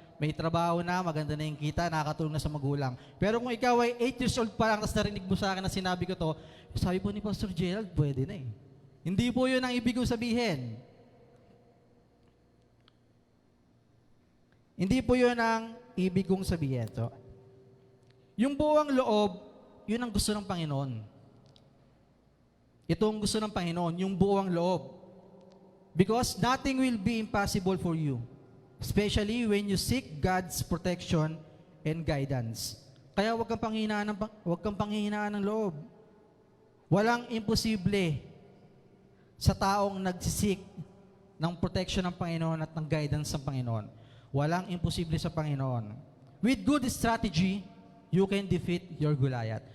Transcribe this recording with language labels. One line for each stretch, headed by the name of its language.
Filipino: May trabaho na, maganda na yung kita, nakakatulong na sa magulang. Pero kung ikaw ay
English: 8 years old
Filipino: pa lang, tapos narinig mo sa akin na sinabi ko to, sabi po ni Pastor Gerald, pwede na Hindi po yun ang ibig kong sabihin. Hindi po yun ang ibig kong sabihin. So, yung buwang loob, yun ang gusto ng Panginoon. Ito ang gusto ng Panginoon, yung buong loob.
English: Because nothing will be impossible for you, especially when you seek God's protection and guidance.
Filipino: Kaya huwag kang panghihinaan ng loob. Walang imposible sa taong nagsisik ng protection ng Panginoon at ng guidance ng Panginoon. Walang imposible sa Panginoon.
English: With good strategy, you can defeat your Goliath.